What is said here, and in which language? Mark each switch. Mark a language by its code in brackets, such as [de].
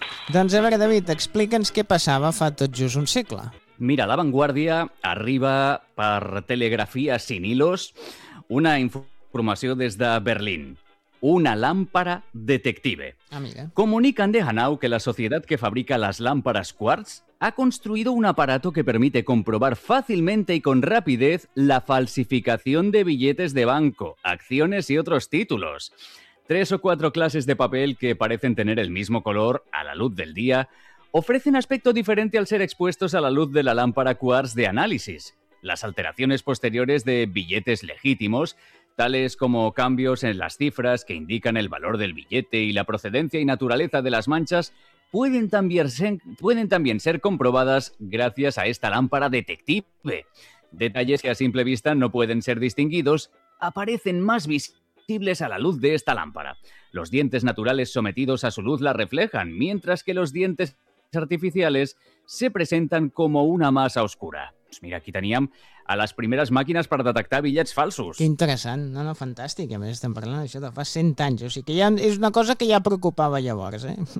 [ca] Doncs a veure, David, explica'ns què passava fa tot just un segle. Mira, La Vanguardia arriba per telegrafia [es] sin hilos [ca] una informació des de Berlín. [es] Una lámpara detective. Amiga. Comunican de Hanau que la sociedad que fabrica las lámparas Quartz ha construido un aparato que permite comprobar fácilmente y con rapidez la falsificación de billetes de banco, acciones y otros títulos. Tres o cuatro clases de papel que parecen tener el mismo color a la luz del día ofrecen aspecto diferente al ser expuestos a la luz de la lámpara Quartz de análisis. Las alteraciones posteriores de billetes legítimos, tales como cambios en las cifras que indican el valor del billete y la procedencia y naturaleza de las manchas, pueden también ser comprobadas gracias a esta lámpara detective. Detalles que a simple vista no pueden ser distinguidos aparecen más visibles a la luz de esta lámpara. Los dientes naturales sometidos a su luz la reflejan, mientras que los dientes artificiales se presentan como una masa oscura. [ca] Pues mira, aquí teníem a les primeres màquines per detectar bitllets falsos. Que interessant, no, no, fantàstic. A més, estem parlant d'això de fa 100 anys. O sigui que ja és una cosa que ja preocupava llavors, eh?